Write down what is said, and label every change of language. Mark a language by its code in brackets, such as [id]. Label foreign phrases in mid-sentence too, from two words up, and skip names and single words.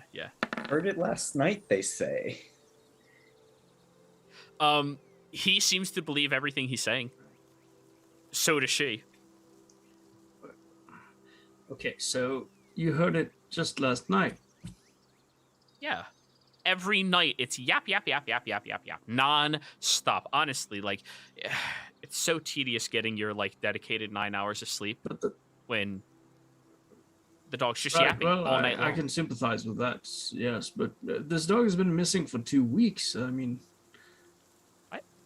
[en] Heard it last night, they say. He seems to believe everything he's saying. So does she. Okay, so you heard it just last night. Yeah. Every night it's yap, yap, yap, yap, yap, yap, yap. Non-stop. Honestly, it's so tedious getting your, dedicated 9 hours of sleep when the dog's just yapping all night long. I can sympathize with that, yes, but this dog has been missing for 2 weeks. I mean... What?